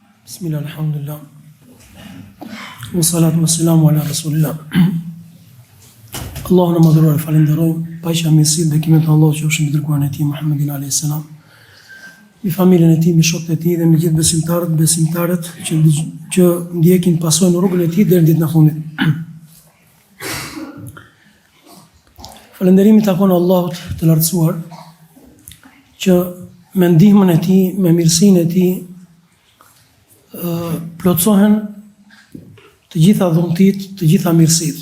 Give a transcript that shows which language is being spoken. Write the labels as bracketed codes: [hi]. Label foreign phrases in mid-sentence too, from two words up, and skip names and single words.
[ar] بسم الله، الحمد لله. والصلاة والسلام على رسول الله. [sq] Allahun e madhëruar falenderojmë, paqja mirësi dhe bekimet e Allahut qofshin mbi dërguarin e tij Muhammedin [ar] عليه السلام, [sq] mbi familjen e tij, mbi shokët e tij dhe mbi gjithë besimtarët që ndjekin pasojnë rrugën e tij deri në ditën e fundit. Falënderimi takon Allahut të lartësuar që me ndihmën e tij, me mirësinë e tij plotësohen të gjitha dhuntit, të gjitha mirësitë.